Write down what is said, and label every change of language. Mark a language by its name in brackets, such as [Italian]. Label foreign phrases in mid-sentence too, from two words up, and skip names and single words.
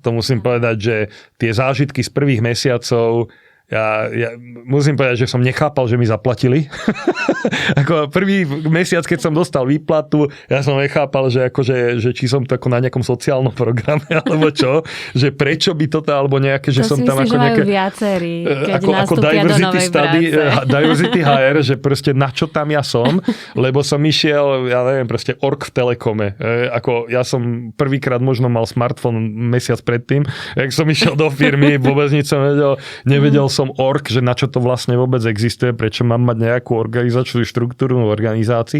[Slovak] To musím povedať, že tie zážitky z prvých mesiacov ja musím povedať, že som nechápal, že mi zaplatili. Ako prvý mesiac, keď som dostal výplatu, ja som nechápal, že či som to ako na nejakom sociálnom programe, alebo čo, že prečo by toto, alebo nejaké, že to som tam ako nejaké... viacerí, keď [English] ako diversity study, diversity hire, [Slovak] že proste na čo tam ja som, lebo som išiel, ja neviem, proste org v Telekome. Ako ja som prvýkrát možno mal smartfón mesiac predtým, jak som išiel do firmy, vôbec nič som nevedel som org, že na čo to vlastne vôbec existuje, prečo mám mať nejakú organizačnú štruktúru v organizácii.